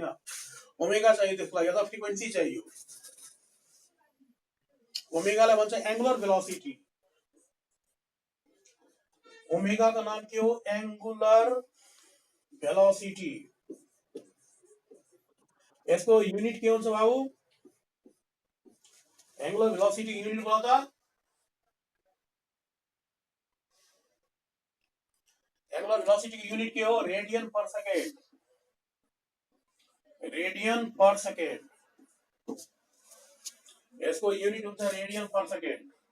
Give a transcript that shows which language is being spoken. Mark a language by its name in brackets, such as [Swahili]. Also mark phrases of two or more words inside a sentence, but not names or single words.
[Nepali] ओमेगा चाहियो त्यसको लागि, अथवा फ्रिक्वेन्सी चाहियो। ओमेगालाई भन्छ [English] angular velocity. [Nepali] ओमेगा का नाम के हो? [English] angular velocity. [Nepali] यसको युनिट के हुन्छ बाबु? [English] angular velocity unit [Nepali] बोल त। [English] angular velocity [Hindi] की यूनिट क्या हो? [English] radian per second. radian per second [Hindi] इसको यूनिट होता है [English] radian per second.